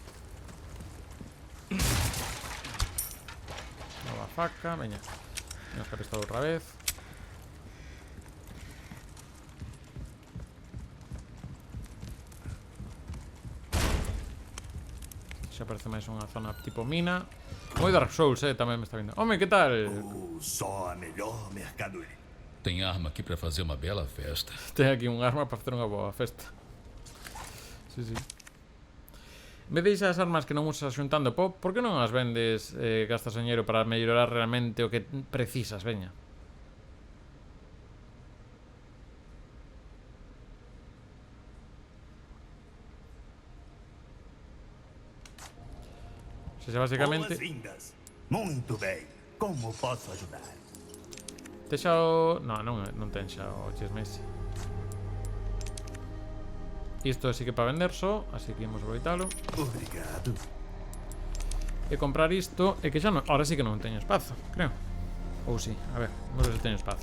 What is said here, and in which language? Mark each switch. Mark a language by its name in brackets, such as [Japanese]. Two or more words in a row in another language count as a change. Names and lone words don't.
[Galician] Nova faca, veña. Vamos a pistola outra vez. Xa parece máis unha zona tipo mina. Moi Dark Souls, tamén me está vindo. Home, que tal? [Portuguese] Só a melhor mercadoria. Tem arma aqui pra fazer uma bela festa. [Galician] Ten aquí un arma para facer unha boa festa. Sí, sí. En vez de esas armas que non usas xuntando pop, por que non as vendes, gastas dinheiro para mellorar realmente o que precisas, veña? [Spanish] O sea, [Galician] basicamente... [Portuguese] Boas-vindas. Muito bem. Como posso ajudar? [Galician] Te xa o... Non ten xa o chismese. Isto sí que para vender só, así que imos aproveitalo. [Portuguese] Obrigado. [Galician] E comprar isto, e que xa non... Ahora sí que non teño espazo, creo. Ou sí, a ver, vamos ver se teño espazo.